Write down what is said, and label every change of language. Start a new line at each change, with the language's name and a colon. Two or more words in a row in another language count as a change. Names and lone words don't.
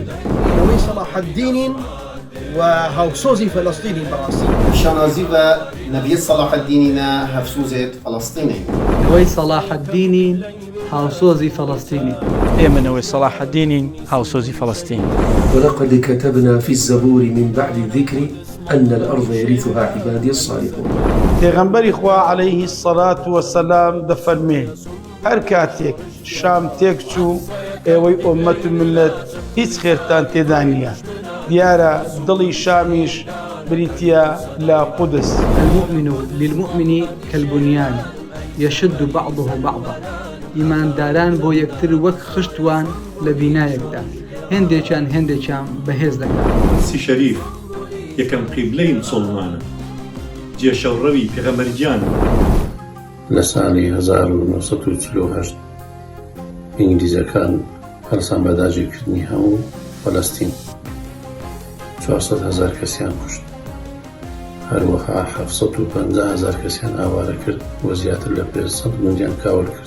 Central Kurdish: نەوەی سەلاح الدینین و هاوسۆزی فەلەستینین بەڕاستی.
Kurdish: شانازی بە نەڤیەت سەلاح الدینینە هەفسوزێت فەلەستینین.
Central Kurdish: نەوەی سەلاح الدینین هاوسۆزی فەلەستینین. ئێمە نەوەی سەلاح الدینین هاوسۆزی فەلەستین.
Arabic: ولقد كتبنا في الزبور من بعد الذكر أن الأرض يرثها عبادي الصالحون.
Central Kurdish: پێغەمبەری خوا
Arabic: عەلەیهی السەلات وەسەلام
Central Kurdish: دەفەرمێ هەر کاتێک شام تێک چوو ئێوەی ئومەت و ملت هیچ خێرتان تێدا نییە. دیارە دڵی شامیش بریتیە لە قودس.
Arabic: المؤمن للمؤمن كالبنيان يشد بعضه بعضا.
Central Kurdish: ئیمانداران بۆ یەکتر وەک خشتوان لە بینایەکدا هێندێکیان بەهێز دەکات. قودسی شەریف یەکەم قیبلەی مسڵمانە، جێشەوڕەوی پێغەمبەرگیانە. لە ساڵی 1948 ئینگلیزەکان هەڵسان بەداژیکردنی هەموو فەلەستین 400,000 کەسیان کوشت، هەروەها 750,000 کەسیان ئاوارە کرد و زیاتر لە 500 ملیۆن کاول کرد.